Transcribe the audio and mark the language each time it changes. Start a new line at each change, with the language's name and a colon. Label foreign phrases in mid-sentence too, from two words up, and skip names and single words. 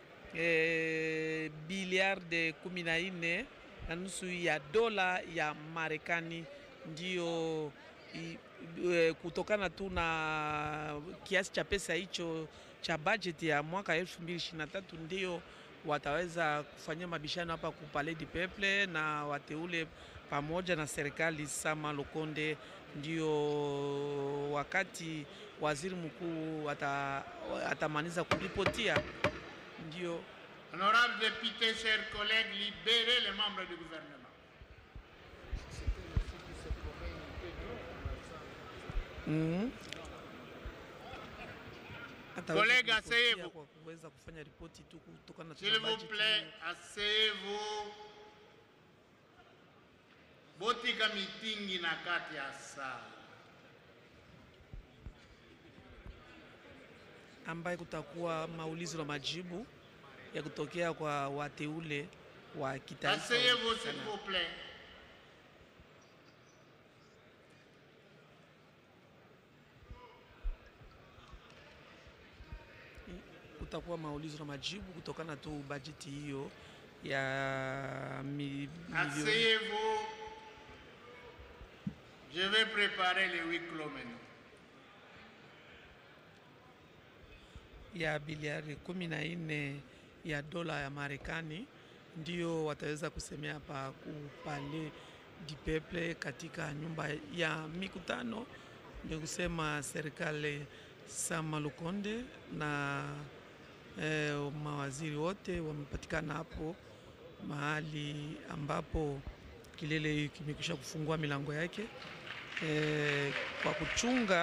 Swahili: biliarde 14 na nusu ya dola ya Marekani, ndio kutokana tu na kiasi cha pesa hicho cha budget ya mwaka 2023 ndio wataweza kufanyia mabishano hapa ku Palais du Peuple na wateule pamoja na serikali Sama Lukonde. Ndio wakati waziri mkuu atamaliza kuripotia. Ndio.
French: Honorables députés, chers collègues, libérez les membres du gouvernement. Collègues, asseyez-vous. S'il vous plaît, asseyez-vous.
Swahili: Botika mitingi na kati ya saa. Ambaye kutakuwa maulizo na majibu ya kutokea kwa wateule wa kitaifa.
French: Asseyez-vous s'il vous plaît.
Swahili: Kutakuwa maulizo na majibu kutokana tu bajeti hiyo ya milioni.
French: Asseyez-vous. Je vais préparer les huis clos maintenant.
Swahili: Ya biliari 14 ya dola ya Marekani ndio wataweza kusemea hapa kupale du peuple katika nyumba ya mikutano. Ndio kusema serikali Sama Lukonde na mawaziri wote wamepatikana hapo mahali ambapo kilele kimekwisha kufungua milango yake kwa kuchunga.